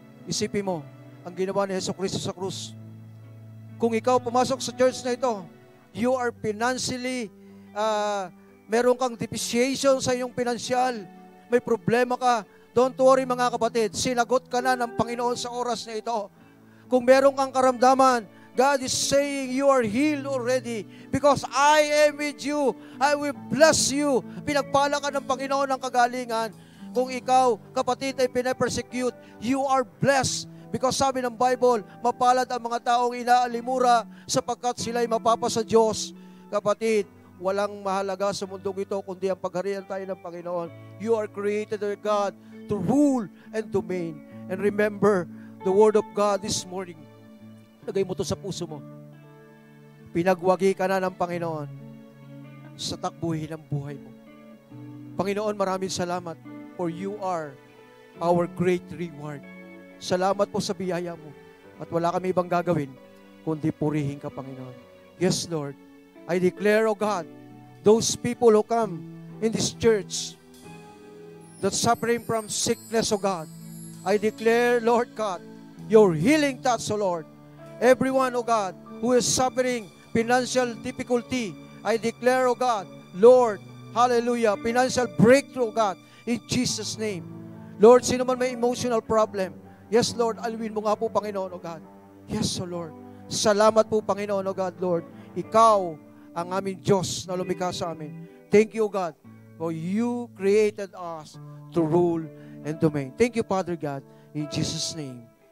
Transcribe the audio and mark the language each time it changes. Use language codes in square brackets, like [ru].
[tl] Isipin mo, ang ginawa ni Jesucristo sa krus. Kung ikaw pumasok sa church na ito, [en] you are financially, [tl] meron kang depreciation sa iyong pinansyal, may problema ka, [en] don't worry [tl] mga kapatid, sinagot ka na ng Panginoon sa oras na ito. Kung meron kang karamdaman, [en] God is saying you are healed already because I am with you. I will bless you. [tl] Pinagpala ka ng Panginoon ng kagalingan. Kung ikaw, kapatid, ay pinapersecute, [en] you are blessed. [tl] Because sabi ng Bible, mapalad ang mga taong inaalimura sapagkat sila'y mapapasa Diyos. Kapatid, walang mahalaga sa mundong ito kundi ang pagharian tayo ng Panginoon. [en] You are created by God to rule and domain. And remember the word of God this morning. [tl] Lagay mo ito sa puso mo. Pinagwagi ka na ng Panginoon sa takbuhin ng buhay mo. Panginoon, maraming salamat [en] for you are our great reward. [tl] Salamat po sa biyaya mo. At wala kami ibang gagawin kundi purihin ka, Panginoon. [en] Yes, Lord. I declare, O God, those people who come in this church that suffering from sickness, O God, I declare, Lord God, your healing touch, O Lord. Everyone, O God, who is suffering financial difficulty, I declare, O God, Lord, hallelujah, financial breakthrough, O God, in Jesus' name. Lord, [tl] sino man may [en] emotional problem, yes, Lord, [tl] alwin mo nga po, Panginoon, [en] O God. Yes, O Lord. [tl] Salamat po, Panginoon, [en] O God, Lord. [tl] Ikaw ang aming Diyos na lumikha sa amin. [en] Thank you, O God, for you created us to rule and domain. Thank you, Father God, in Jesus' name.